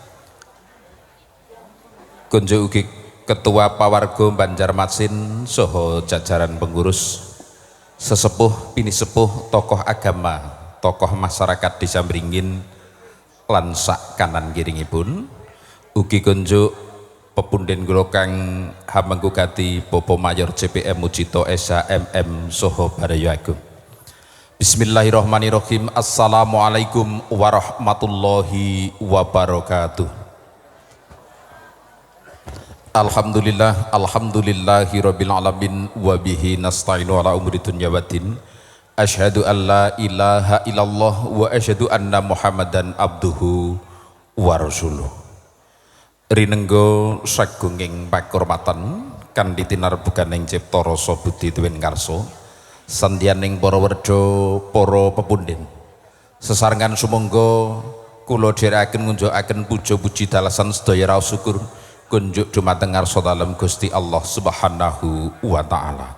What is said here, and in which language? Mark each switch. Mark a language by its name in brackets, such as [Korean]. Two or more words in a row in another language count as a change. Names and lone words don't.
[Javanese] kunjuk ugi Ketua Pawargo Banjarmasin saha jajaran pengurus sesepuh pinisepuh tokoh agama tokoh masyarakat Desa Mringin lan sak kanan kiringipun ugi kunjuk pepunden kula kang hamanggugati Bapak Mayor CPM Mujito Esa MM Soho Barayo Agung. [Arabic] بسم الله الرحمن الرحيم السلام عليكم ورحمة الله وبركاته. الحمد لله الحمد لله رب العالمين وبه نستعين على أمور الدنيا والدين. أشهد أن لا إله إلا الله وأشهد أن محمدا عبده ورسوله. [Javanese] Rinenggo sagunging pakurmatan kanthi tinarbuganing cipta rasa budi tuwin karsa sandyaning para werda para pepundhen sesarengan sumangga kula dherekaken ngunjukaken puja puji dalasan sedaya raos syukur kunjuk dumateng ngarsa dalem Gusti Allah [Arabic] سبحانه وتعالى.